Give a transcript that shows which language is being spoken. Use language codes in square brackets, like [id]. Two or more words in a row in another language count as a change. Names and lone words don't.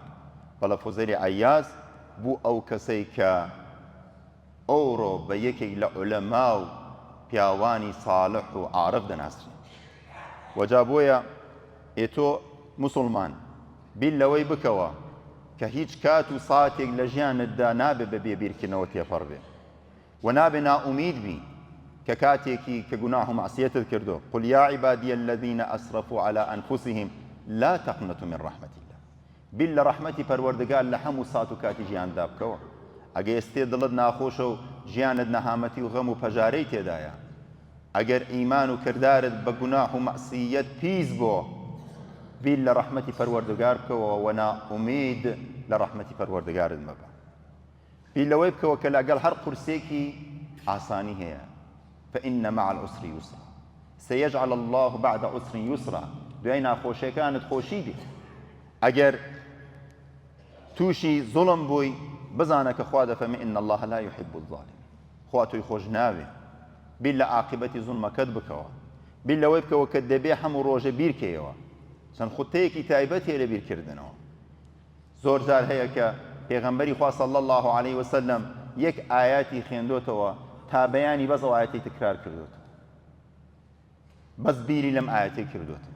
[ckb] بەڵە فوزەیلی عەیاز بوو ئەو کەسەی کە ئەوڕۆ بە یەکێک لە عولەما و پیاوانی ساڵح و عارف دەناسرێ. وەجا بۆیە ئێتۆ موسڵمان بیل لەوەی بکەوە کە هیچ کات و ساتێک لە ژیانتدا نابێ بە بێبیرکردنەوە تێپەڕ بێ و نابێ نائومید بی کە کاتێکی کە گوناح و معسیەتت کردو. [ar] قل یا عبادی الذین ئەسرفوا على ئەنفوسهم لا تقنطوا من رحمة الله. [ckb] بیل لە ڕەحمەتی پەروەردگار لە هەموو سات و کاتی ژیاندا بکەوە. ئەگە ئێستێ دڵت ناخۆشە و ژیانت نەهامەتی و غەم و پەژارەی تێدایە، ئەگەر ئیمان و کردارت بە گوناح و مەعسیەت پیس بۆ، بیل لە ڕەحمەتی پەروەردگار بکەوە و نائومید لە ڕەحمەتی پەروەردگارت مەبە. بیل لەوەی بکەوە کە لەگەڵ هەر قورسێکی ئاسانی هەیە [ar] فإن مع العسر يسرا سيجعل الله بعد عسر يسرا. [ckb] دوای ناخۆشیەکانت خۆشی بێ. ئەگەر تووشی زوڵم بووی بزانە کە خوا دەفەرمێ [ar] إن الله لا يحب الظالمين. [ckb] خوا تۆی خۆش ناوێ. بیل لە عاقبەتی زوڵمەکەت بکەوە. بیل لەوەی بکەوە کە دەبێ هەموو ڕۆژە بیرکەیەوە. چەند خوتەیەکی تایبەت هەیە لە بیرکردنەوە. زۆر جار هەیە کە پێغەمبەری خوا [ar] صلی الله عليه وسلم [ckb] یەک ئاياتی خوێندۆتەوە تا بەیانی بەس ئەو ئاەتەی تکرار کردوتەوە، بەس بیری لەم ئاەتەی کردوتەوە.